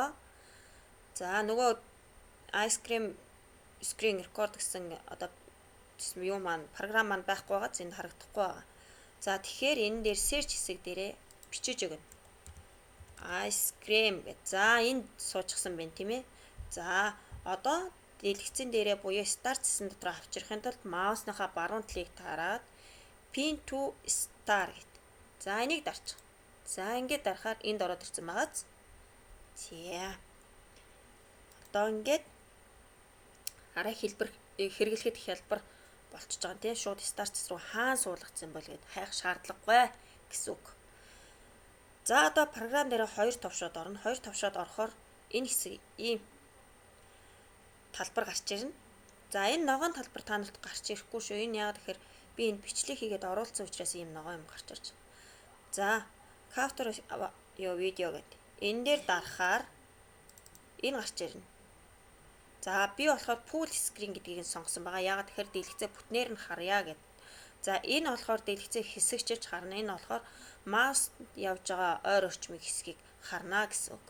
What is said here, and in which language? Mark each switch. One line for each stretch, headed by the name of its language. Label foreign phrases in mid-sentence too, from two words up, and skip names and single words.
Mongolian: За нөгөө Ice Cream Screen Record гэсэн одоо юу маань програм маань байхгүй байгаа. Энд харагдахгүй байгаа. За тэгэхээр энэ дээр search хэсэг дээрээ бичиж өгнө. Ice Cream гэж. За энд суучихсан байна тийм ээ. За одоо дэлгэцэн дээрээ буюу start гэсэн дотор авчрахын тулд маусныхаа баруун талыг таараад
English: pin to star
Mongolian: гэд. За энийг дарчих. За ингээд дарахаар энд ороод ирсэн байгааз. За. Одоо ингээд арай хэлбэр хэрэглэхэд хялбар болчихж байгаа тийм шууд start руу хаан суулгацсан бол гээд хайх шаардлагагүй гэсэн үг. За одоо програм дээр хоёр товшоод орно. Хоёр товшоод орохоор энэ хэсэг ийм талбар гарч ирнэ. За энэ ногоон талбар та нарт гарч ирэхгүй шүү. Энэ яагаад гэхээр би энэ бичлэг хийгээд оруулсан учраас ийм ногоон юм гарч ирж байна. За
English: capture your video
Mongolian: гэдэг. Энэ дээр дарахаар энэ гарч ирнэ. За би болохоор
English: full screen
Mongolian: гэдгийг нь сонгосон байгаа. Яагаад тэгэхээр дэлгэцээ бүтнээр нь харъя гэдэг. За энэ болохоор дэлгэцээ хэсэгчилж харна. Энэ болохоор маус явж байгаа ойр орчмын хэсгийг харна гэсэн үг.